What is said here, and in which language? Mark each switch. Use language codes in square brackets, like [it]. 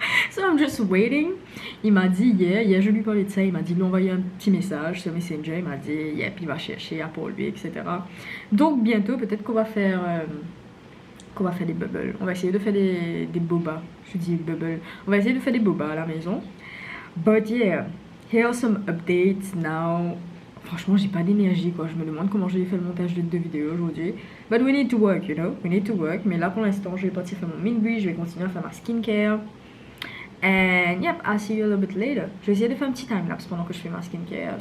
[en] So I'm just waiting. [fr] Il m'a dit hier je lui parlais de ça, il m'a dit de lui envoyer un petit message sur Messenger, il m'a dit puis il va chercher pour lui, etc. Donc bientôt, peut-être qu'on va faire des bubbles. On va essayer de faire des boba. Je dis bubble. On va essayer de faire des boba à la maison. [en] But yeah, here are some updates now. [fr] Franchement, j'ai pas d'énergie quoi. Je me demande comment je vais faire le montage de 2 vidéos aujourd'hui. [en] But we need to work, you know. We need to work. [fr] Mais là pour l'instant, je vais partir faire mon min-bui. Je vais continuer à faire ma skincare. [en] And yep, I'll see you a little bit later. [fr] Je vais essayer de faire un petit time-lapse pendant que je fais ma skincare.